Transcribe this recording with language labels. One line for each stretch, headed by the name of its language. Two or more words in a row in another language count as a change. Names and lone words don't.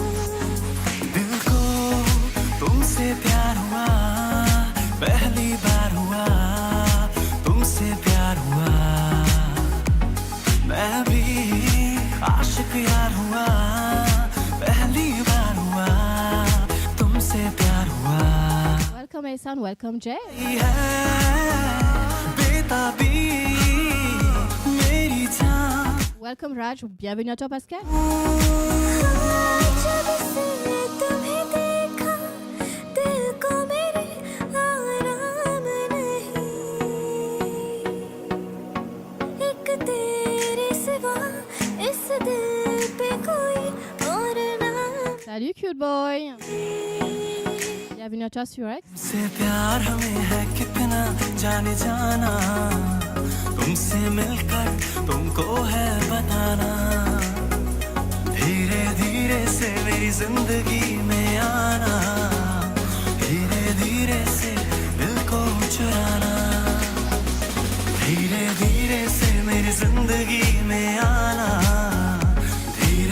Hindi: दिल को तुमसे प्यार हुआ पहली बार हुआ तुमसे प्यार हुआ मैं भी आशिक यार हुआ पहली बार हुआ तुमसे प्यार हुआ
English: Welcome Ehsan, welcome Jay.
Hindi: है बेताबी मेरी जान
English: Welcome Raj,
French: bienvenue à toi Pascal.
Hindi: जब से तुम्हें देखा दिल को मेरे आराम नहीं एक तेरे सिवा इस दिल पे कोई और नाम
French: Salut
English: cute boy.
French: Bienvenue à toi sur X.
Hindi: से प्यार हमें है कितना जाने जाना तुमसे मिलकर तुमको है बताना धीरे धीरे से मेरी जिंदगी में आना धीरे धीरे से दिल को चुराना धीरे धीरे से मेरी जिंदगी में आना